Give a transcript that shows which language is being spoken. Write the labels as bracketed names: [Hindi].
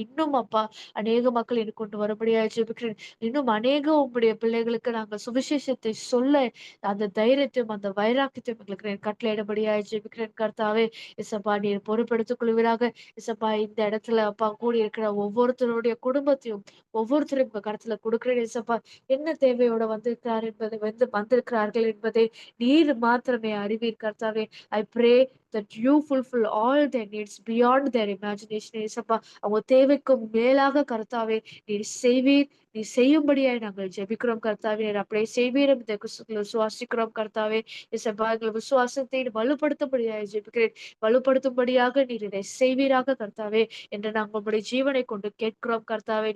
[Tamil] இன்னும் அப்பா, அநேக மக்கள் நீர் கொண்டு வரும்படியாய் ஜெபிக்கிறேன். இன்னும் அநேக உம்முடைய பிள்ளைகளுக்கு நாங்கள் சுவிசேஷத்தை சொல்ல அந்த தைரியத்தையும், அந்த வைராக்கியத்தையும் எங்களுக்கு நீர் கட்டளையிடும்படியாய் ஜெபிக்கிறேன் கர்த்தாவே. இயேசப்பா, நீர் பொறுப்பெடுத்துக் கொள்வீராக. இயேசப்பா, இந்த இடத்துல அப்பா கூடி இருக்கிற ஒவ்வொருத்தருடைய குடும்பத்தையும் ஒவ்வொருத்தரும் உங்க கருத்துல கொடுக்கிறேன் இயேசப்பா. என்ன தேவையோட வந்திருக்கிறார் என்பதை வந்திருக்கிறார்கள் என்பதை நீர் மாத்திரமே அறிவீர் கர்த்தாவே. [English] I pray that you fulfill all their needs beyond their imagination இயேசப்பா. [Tamil] அவங்க தேவைக்கும் மேலாக கர்த்தாவே நீர் செய்வீர். நீர் செய்யும்படியாய் நாங்கள் ஜெபிக்கிறோம் கர்த்தாவே. நீர் அப்படியே செய்வீர் என்று விசுவாசிக்கிறோம் கர்த்தாவே. இயேசப்பா, எங்கள் விசுவாசத்தை வலுப்படுத்தும்படியாய் ஜெபிக்கிறேன். வலுப்படுத்தும்படியாக நீர் இதை செய்வீராக கர்த்தாவே என்று நாங்கள் உம்முடைய ஜீவனை கொண்டு கேட்கிறோம் கர்த்தாவே.